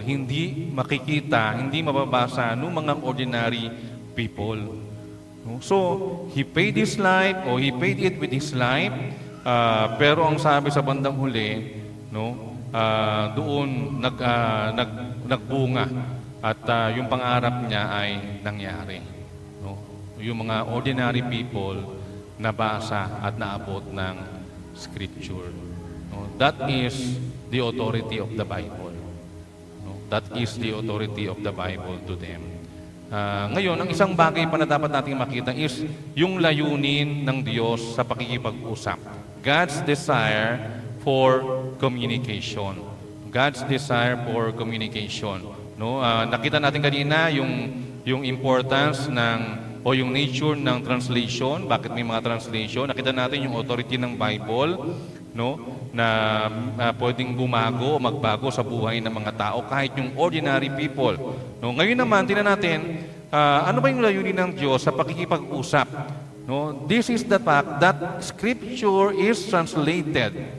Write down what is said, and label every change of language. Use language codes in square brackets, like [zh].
[tl] Hindi makikita, hindi mababasa ng mga ordinary people. No? [en] So, he paid his life, o he paid it with his life. [tl] Pero ang sabi sa bandang huli, no, doon nagbunga. At yung pangarap niya ay nangyari. No? Yung mga ordinary people, nabasa at naabot ng Scripture. No? [en] That is the authority of the Bible. No? That is the authority of the Bible to them. [tl] Ngayon, ang isang bagay pa na dapat nating makita is yung layunin ng Diyos sa pakikipag-usap. [en] God's desire for communication. God's desire for communication. [tl] No? Nakita natin kanina yung importance o yung nature ng translation, bakit may mga translation. Nakita natin yung authority ng Bible, no, na pwedeng bumago o magbago sa buhay ng mga tao kahit yung ordinary people. No, ngayon naman tingnan natin ano ba yung layunin ng Diyos sa pakikipag-usap. [en] No, this is the fact that Scripture is translated.